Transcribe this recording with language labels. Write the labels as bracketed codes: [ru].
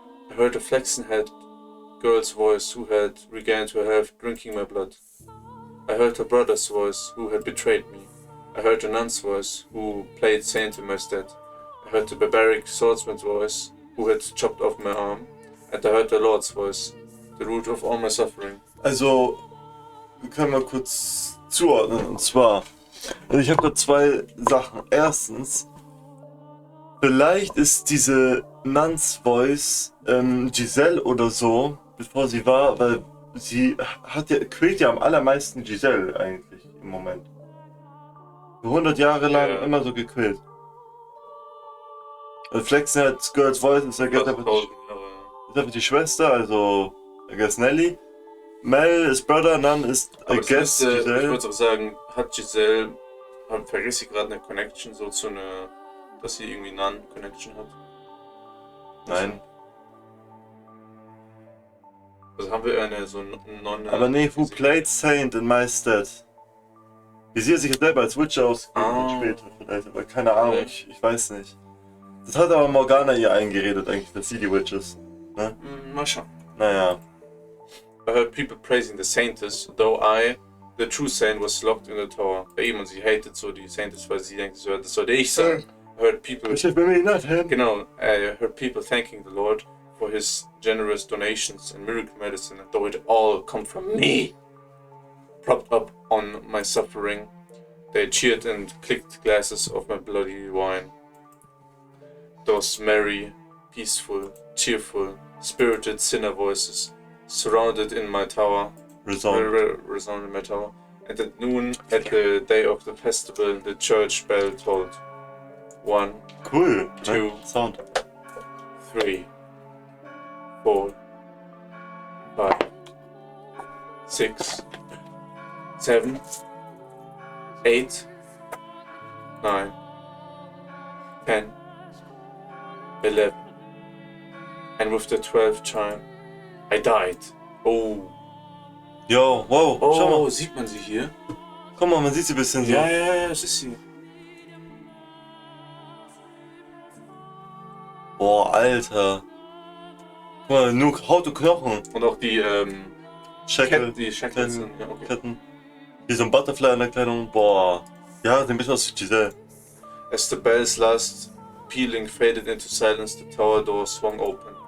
[en] I heard a flaxen-haired girl's voice who had regained her health, drinking my blood. I heard her brother's voice who had betrayed me. I heard a nun's voice who played saint in my stead. I heard the barbaric swordsman's voice who had chopped off my arm. And I heard the Lord's voice, the root of all my suffering. [de] Also, wir können mal kurz zuordnen, und zwar, also ich habe da 2 Sachen. Erstens, vielleicht ist diese Nuns Voice Giselle oder so, bevor sie war, weil sie quält ja am allermeisten Giselle eigentlich im Moment. 100 Jahre lang immer so gequält. Flexen hat Girls Voice, ist ja einfach die Schwester, also I guess Nelly. Mel ist Brother, und dann ist I guess Giselle. Ich würde auch sagen, hat Giselle, vergesse ich gerade eine Connection, so zu einer, dass sie irgendwie Non-Connection hat? Nein. Also haben wir eine so Nonne. Aber nee, [en] who played Saint in my stead? [de] Wie sie sich selber als Witch ausgegeben später vielleicht, aber keine Ahnung, ich weiß nicht. Das hat aber Morgana ihr eingeredet eigentlich, dass sie die Witch ist. Ne? Mal schauen. Naja. [en] I heard people praising the Saintess, though I, the true saint, was locked in the tower. [de] Bei ihm, und sie hatet so die Saintess, weil sie denkt, das sollte ich sein. [en] I heard people... Genau, I heard people thanking the Lord for his generous donations and miracle medicine, though it all come from me. Propped up on my suffering, they cheered and clicked glasses of my bloody wine. Those merry, peaceful, cheerful, spirited sinner voices surrounded in my tower, resounded in my tower. And at noon, at the day of the festival, the church bell tolled. 1, Cool. 2, Sound. 3, 4, 5, 6, 7, 8, 9, 10, 11. And with the 12th chime, I died. Oh. [de] Yo, wow, schau mal. Sieht man sie hier? Guck mal, man sieht sie ein bisschen so. Ja, das ist sie. Boah, Alter. Guck mal, nur Haut und Knochen. Und auch die, [en] Shackles [de] sind, ja, okay. Ketten. Wie so ein Butterfly in der Kleidung. Boah. Ja, sieht ein bisschen aus wie Giselle. [en] As the bell's last pealing faded into silence, the tower door swung open.